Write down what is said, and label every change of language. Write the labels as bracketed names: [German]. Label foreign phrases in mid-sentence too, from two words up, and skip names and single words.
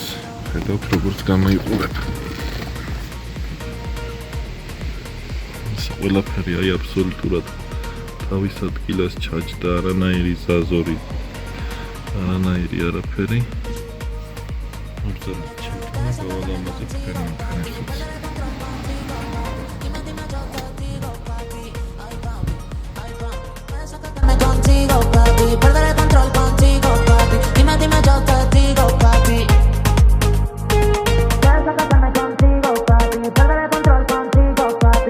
[Georgian] ხედავთ როგორც გამოიყურებ. ეს ყველაფერი აი აბსოლუტურად თავის ადგილას ჩაჯდა, არანაირი ზაზორი, არანაირი არაფერი. მოგზავნით ჩემთან და გავალამაზებ თქვენ მანქანებსაც. [Spanish] Contigo, papi, perder el control contigo, papi. Dime, yo te digo, papi. Quieres casarme contigo, papi, perder el control contigo, papi.